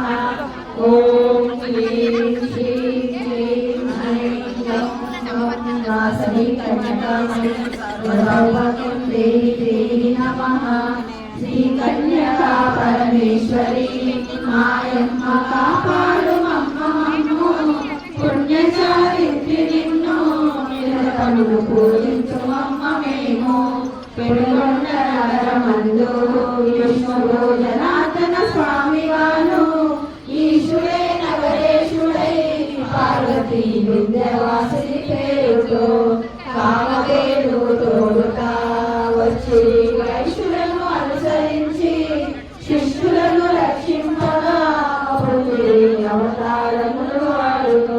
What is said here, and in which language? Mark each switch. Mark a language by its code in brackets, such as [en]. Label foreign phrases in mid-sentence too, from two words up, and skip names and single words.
[sa] ओम ह्रीं श्रीं क्लीं ऐं गौं गं वासवी कन्यके मह्यं सर्वसौभाग्यं देवी देवी नमः। [te] శ్రీ కన్యకా పరమేశ్వరీ మాయమ్మ కాపాడు మమ్మమ్మో పుణ్యచారిత్రి నిన్ను నిరతను పూజించుమమ్మ మేమో पेरुगొండ నగరమందు విష్ణువు జనార్దన స్వామి వాను ఈశుడే నగరేశుడై పార్వతీ విద్యావాసిని పేరుతో కామధేను తోడుతా వచ్చి వైష్ణులను అనుసరించి శిష్యులను రక్షింపగా అవతారములు వాడును.